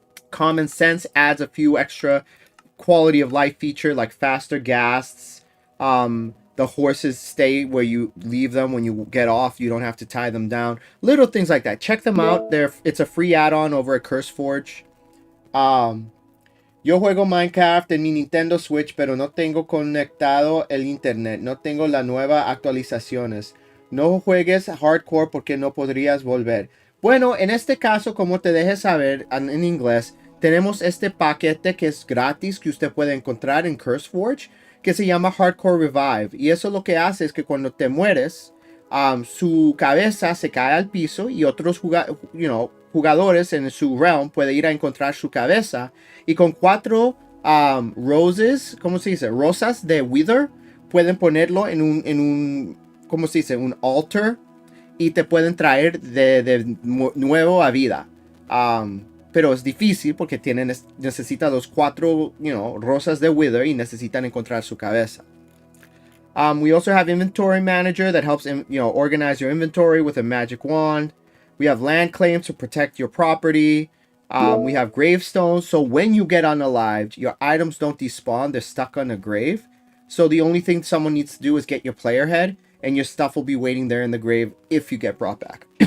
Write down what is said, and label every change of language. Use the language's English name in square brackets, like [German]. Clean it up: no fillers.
[English] Common sense adds a few extra quality of life feature like faster ghasts. The horses stay where you leave them when you get off. You don't have to tie them down. Little things like that. Check them out. It's a free add-on over at CurseForge. [Spanish] Yo juego Minecraft en mi Nintendo Switch, pero no tengo conectado el internet. No tengo las nuevas actualizaciones. No juegues hardcore porque no podrías volver. Bueno, en este caso, como te deje saber en inglés, tenemos este paquete que es gratis que usted puede encontrar en CurseForge, que se llama Hardcore Revive. Y eso lo que hace es que cuando te mueres, su cabeza se cae al piso y otros jugadores en su realm pueden ir a encontrar su cabeza. Y con 4 roses, ¿cómo se dice? Rosas de Wither, pueden ponerlo en un ¿cómo se dice? Un altar. Y te pueden traer de nuevo a vida. Pero es difícil porque necesita los 4, rosas de Wither y necesitan encontrar su cabeza. [English] We also have Inventory Manager that helps organize your inventory with a magic wand. We have land claims to protect your property. We have gravestones. So when you get unalived, your items don't despawn. They're stuck on a grave. So the only thing someone needs to do is get your player head, and your stuff will be waiting there in the grave if you get brought back.